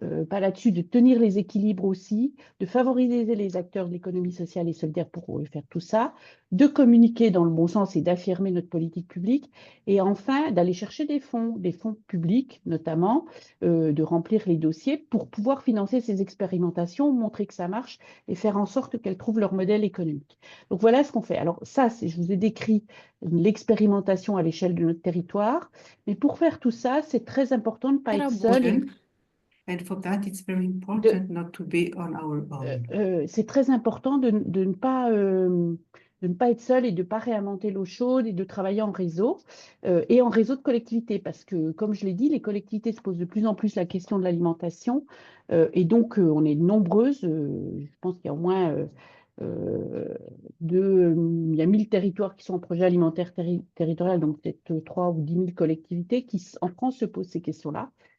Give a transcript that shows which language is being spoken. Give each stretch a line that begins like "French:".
French: pas là-dessus, de tenir les équilibres aussi, de favoriser les acteurs de l'économie sociale et solidaire pour faire tout ça, de communiquer dans le bon sens et d'affirmer notre politique publique, et enfin d'aller chercher des fonds publics notamment, de remplir les dossiers pour pouvoir financer ces expérimentations, montrer que ça marche et faire en sorte qu'elles trouvent leur modèle économique. Donc voilà ce qu'on fait. Alors ça, je vous ai décrit l'expérimentation à l'échelle de notre territoire, mais pour faire tout ça, c'est très important de ne pas être seul.
English: And for that, it's very important not to be on our own.
French: C'est très important de ne pas être seul et de ne pas réinventer l'eau chaude et de travailler en réseau et en réseau de collectivités, parce que, comme je l'ai dit, les collectivités se posent de plus en plus la question de l'alimentation et donc on est nombreuses. Je pense qu'il y a au moins il y a 1000 territoires qui sont en projet alimentaire territorial, donc peut-être 3 ou 10 000 collectivités qui, en France, se posent ces questions-là.